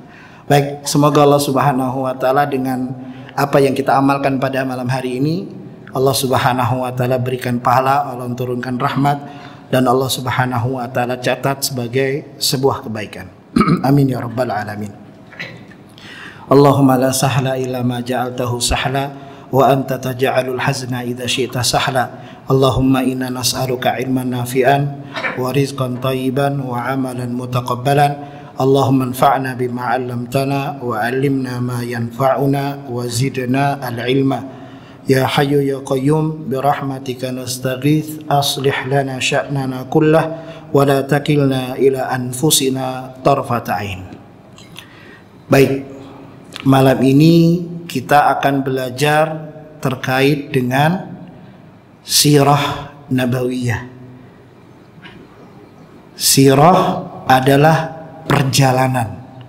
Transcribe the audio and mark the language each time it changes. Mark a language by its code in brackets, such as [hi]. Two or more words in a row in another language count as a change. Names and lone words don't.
[id] Baik, semoga Allah [ar] سبحانه وتعالى [id] dengan apa yang kita amalkan pada malam hari ini, Allah [ar] سبحانه وتعالى [id] berikan pahala, Allah turunkan rahmat, dan Allah [ar] سبحانه وتعالى [id] catat sebagai sebuah kebaikan. [ar] آمين يا رب العالمين. اللهم لا سهل إلا ما جعلته سهلا، وأنت تجعل الحزن إذا شئت سهلا. اللهم إنا نسألك علما نافعا ورزقا طيبا وعملا متقبلا. اللهم انفعنا بما علمتنا وعلمنا ما ينفعنا وزدنا العلم. يا حي يا قيوم برحمتك نستغيث أصلح لنا شأننا كله ولا تكلنا إلى أنفسنا طرفة عين. [id] Baik, malam ini kita akan belajar terkait dengan [ar] سيرة نبوية. [id] Sirah adalah perjalanan.